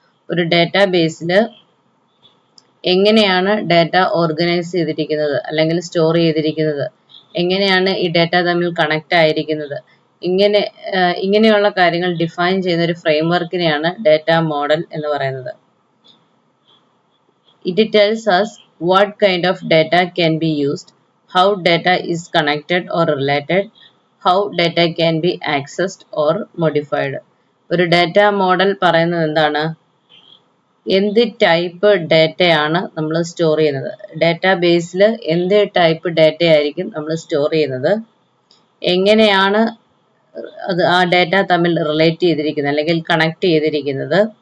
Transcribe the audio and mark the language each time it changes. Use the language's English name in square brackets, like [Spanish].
[Malayalam] ഒരു ഡാറ്റാബേസിൽ എങ്ങനെയാണ് ഡാറ്റ ഓർഗനൈസ് ചെയ്തിരിക്കുന്നത് അല്ലെങ്കിൽ സ്റ്റോർ ചെയ്തിരിക്കുന്നത്, എങ്ങനെയാണ് ഈ ഡാറ്റ തമ്മിൽ കണക്റ്റ് ആയിരിക്കുന്നത്, ഇങ്ങനെയുള്ള കാര്യങ്ങൾ ഡിഫൈൻ ചെയ്യുന്ന ഒരു ഫ്രെയിംവർക്കിനെയാണ് ഡാറ്റ മോഡൽ എന്ന് പറയുന്നത്. [English] It tells us what kind of data can be used, how data is connected or related, how data can be accessed or modified. [Malayalam] ഒരു ഡാറ്റ മോഡൽ പറയുന്നത് എന്താണ്? എന്ത് ടൈപ്പ് ഡാറ്റയാണ് നമ്മൾ സ്റ്റോർ ചെയ്യുന്നത്, ഡാറ്റാബേസിൽ എന്ത് ടൈപ്പ് ഡാറ്റ ആയിരിക്കും നമ്മൾ സ്റ്റോർ ചെയ്യുന്നത്, എങ്ങനെയാണ് ആ ഡാറ്റ തമ്മിൽ റിലേറ്റ് ചെയ്തിരിക്കുന്നത് അല്ലെങ്കിൽ കണക്ട് ചെയ്തിരിക്കുന്നത്,